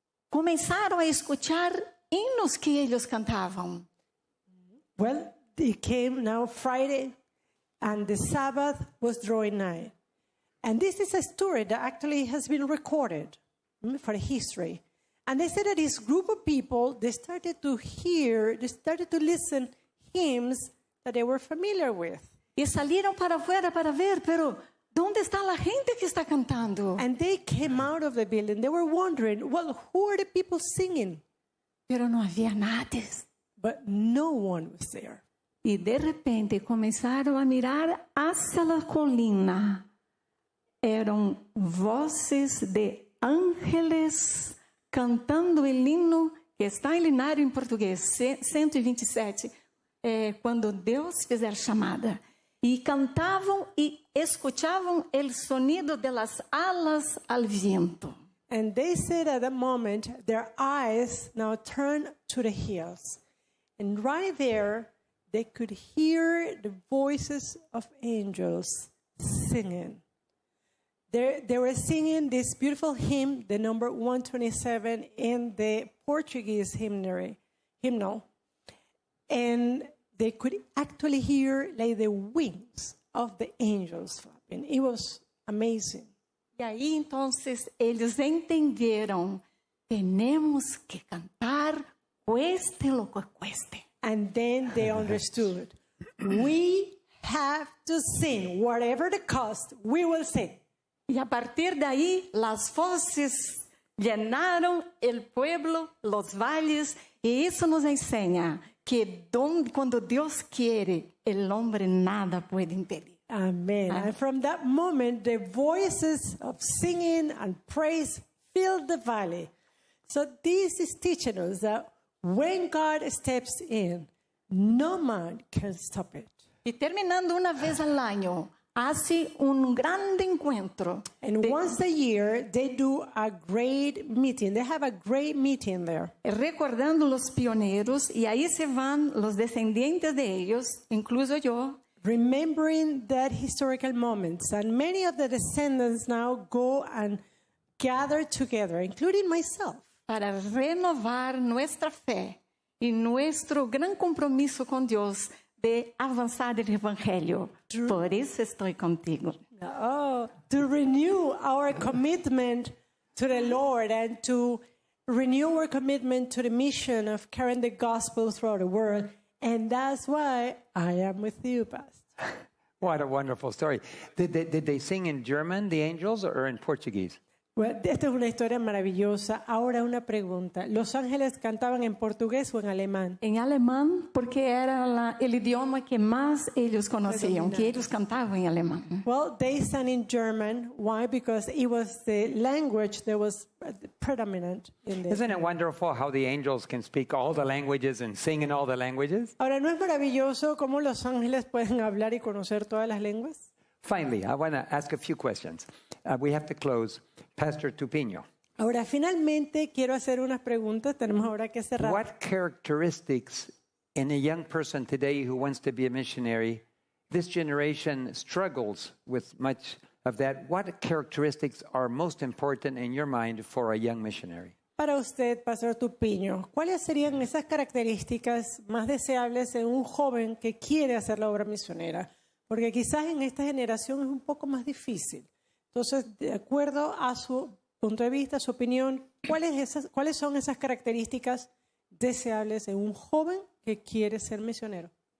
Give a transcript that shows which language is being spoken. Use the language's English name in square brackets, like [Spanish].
[Portuguese] Começaram a escuchar hinos que eles cantavam. [English] Well, it came now Friday, and the Sabbath was drawing nigh. And this is a story that actually has been recorded for history. And they said that this group of people, they started to listen hymns that they were familiar with. [Portuguese] E saíram para fora para ver, [Spanish] pero ¿dónde está la gente que está cantando? [English] And they came out of the building. They were wondering, well, who are the people singing? [Portuguese] Pero não havia nada. [English] But no one was there. [Portuguese] E de repente começaram a [Spanish] mirar hacia la colina. [Portuguese] Eram vozes [Spanish] de ángeles [Portuguese] cantando o hino que está em linário em português, 127, quando Deus fizer chamada. E cantavam e escutavam o [Spanish] sonido de las alas al viento. [English] And they said at that moment, their eyes now turned to the hills. And right there, they could hear the voices of angels singing. They were singing this beautiful hymn, the number 127 in the Portuguese hymnal. And they could actually hear like the wings of the angels flapping. It was amazing. [Portuguese] E aí, então, eles entenderam, temos que cantar, [Spanish] cueste lo que cueste. [English] And then they understood, we have to sing. Whatever the cost, we will sing. [Portuguese] E a partir daí, [Spanish] las voces llenaram el pueblo, los valles, [Portuguese] e isso nos ensina que quando Deus [Spanish] quiere, el hombre nada puede impedir. [English] Amen. And from that moment, the voices of singing and praise filled the valley. So this is teaching us that when God steps in, no man can stop it. [Portuguese] E terminando uma vez ao ano, [Spanish] hace un gran encuentro. [English] And once a year, they do a great meeting. They have a great meeting there. [Spanish] Recordando los pioneros, y ahí se van los descendientes de ellos, incluso yo, [English] Remembering that historical moments. And many of the descendants now go and gather together, including myself, [Spanish] para renovar nuestra fe y nuestro gran compromiso con Dios de avanzar el Evangelio. Por eso estoy contigo. [English] to renew our commitment to the Lord and to renew our commitment to the mission of carrying the gospel throughout the world. And that's why I am with you, Pastor. What a wonderful story. Did they sing in German, the angels, or in Portuguese? [Spanish] Bueno, esta es una historia maravillosa. Ahora una pregunta. ¿Los ángeles cantaban en portugués o en alemán? En alemán, porque era el idioma que más ellos conocían, que ellos cantaban en alemán. [English] Well, they sang in German. Why? Because it was the language that was predominant in this. Isn't it wonderful how the angels can speak all the languages and sing in all the languages? [Spanish] Ahora, ¿no es maravilloso cómo los ángeles pueden hablar y conocer todas las lenguas? [English] Finally, I want to ask a few questions. We have to close. Pastor Tupiño, [Spanish] Ahora, finalmente, quiero hacer unas preguntas. Tenemos ahora que cerrar. [English] what characteristics in a young person today who wants to be a missionary, this generation struggles with much of that. What characteristics are most important in your mind for a young missionary? [Spanish] Para usted, Pastor Tupiño, ¿cuáles serían esas características más deseables en un joven que quiere hacer la obra misionera? Porque quizás en esta generación es un poco más difícil. Entonces, de acuerdo a su punto de vista, su opinión, ¿cuáles son esas características deseables en un joven que quiere ser misionero?